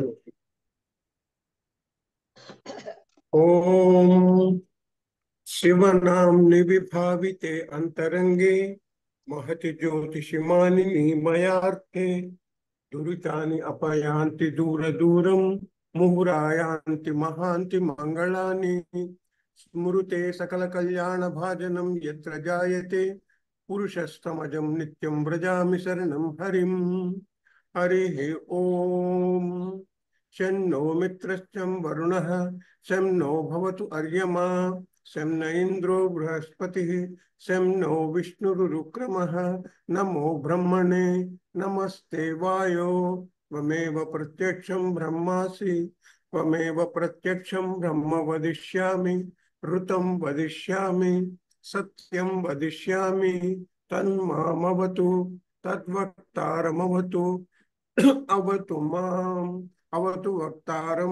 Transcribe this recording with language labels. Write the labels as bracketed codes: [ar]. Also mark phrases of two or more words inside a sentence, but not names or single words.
[sa] ఓం శివనాంని విభావితే అంతరంగే మహతి జ్యోతిషిమాని మయార్థే దురితాని అపయాంతి దూర దూరం ముహురాయాంతి మహాంతి మంగళాని స్మృతే సకల కళ్యాణ భాజనం యత్ర జాయతే పురుషస్తమజం నిత్యం వ్రజామి శరణం హరిం. హరి ఓం. शन्नो मित्रश्चं वरुणः शं नो भवतु अर्यमा शं न इन्द्रो बृहस्पतिः शं नो विष्णुरुक्रमः नमो ब्रह्मणे नमस्ते वायो त्वमेव प्रत्यक्षं ब्रह्मासि त्वमेव प्रत्यक्षं ब्रह्म वदिष्यामि ऋतं वदिष्यामि सत्यं वदिष्यामि तन्मामवतु तद्वक्तारमवतु अवतु माम् अवतु वक्तारम्.